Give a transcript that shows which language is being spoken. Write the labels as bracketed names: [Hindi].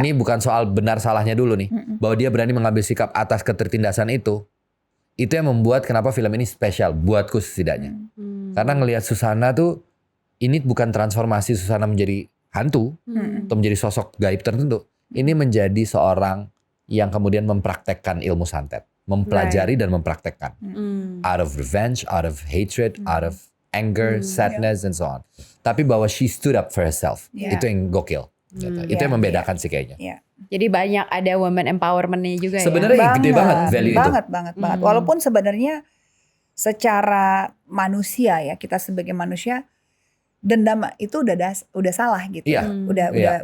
[Indonesian] ini bukan soal benar salahnya dulu nih, bahwa dia berani mengambil sikap atas ketertindasan itu yang membuat kenapa film ini spesial buatku setidaknya. Karena ngelihat Susana tuh, ini bukan transformasi Susana menjadi hantu atau menjadi sosok gaib tertentu. Ini menjadi seorang yang kemudian mempraktekkan ilmu santet, mempelajari dan mempraktekkan. [English] Out of revenge, out of hatred, out of anger, sadness, and so on. [Indonesian] Tapi bahwa [English] she stood up for herself, Yeah. [Indonesian] itu yang gokil. Gitu. Itu yang membedakan sih kayaknya. Iya. Jadi banyak ada women empowerment-nya juga Sebenarnya gede banget value itu. banget. Walaupun sebenarnya secara manusia ya, kita sebagai manusia dendam itu udah salah gitu. Iya.